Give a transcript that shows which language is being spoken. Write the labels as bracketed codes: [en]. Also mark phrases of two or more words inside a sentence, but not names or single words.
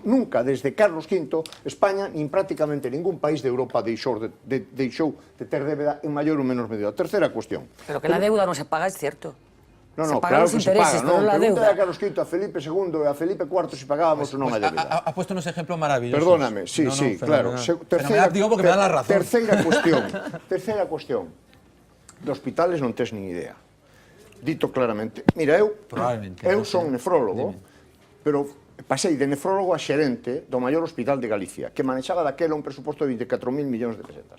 [gl] Nunca, desde Carlos V, España, nin prácticamente ningún país de Europa deixou de ter débeda en maior ou menor medida. Terceira cuestión. [es] Pero que la deuda non se paga, es cierto. No, se claro que se paga, non la deuda. [gl] Pregunta a Carlos V, a Felipe II e a Felipe IV si pagábamos ou non a débeda. [es] Ha puesto unos ejemplos maravillosos. Perdóname, sí, claro. Digo porque me da la razón. [gl] Terceira cuestión. De hospitales non tes nin idea. Dito claramente. Mira, eu son nefrólogo, pero pasei de nefrólogo a xerente do maior hospital de Galicia, que manexaba daquela un presuposto de 24.000 millóns de pesetas.